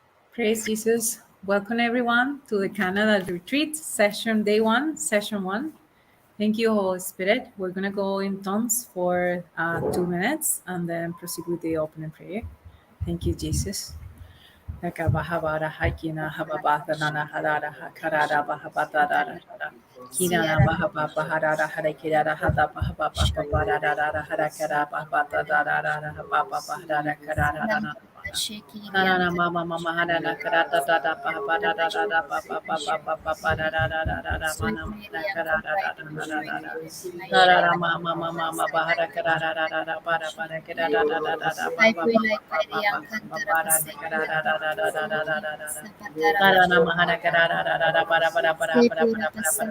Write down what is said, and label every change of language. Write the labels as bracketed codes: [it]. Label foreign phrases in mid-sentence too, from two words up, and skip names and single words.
[en] Praise Jesus. Welcome everyone to the Canada Retreat session, day one, session one. Thank you, Holy Spirit. We're going to go in tongues for 2 minutes and then proceed with the opening prayer. Thank you, Jesus. Narana mama mama harana karata da pa pa da da da da pa pa pa pa pa pa pa da da da da da da mana mana karata da da da da da da narara mama mama mama bahara karata da da da para para karata da da da da pa pa pa pa pa pa pa pa da karata da da da da da da da da narana mahara karata da da da para para para para para para para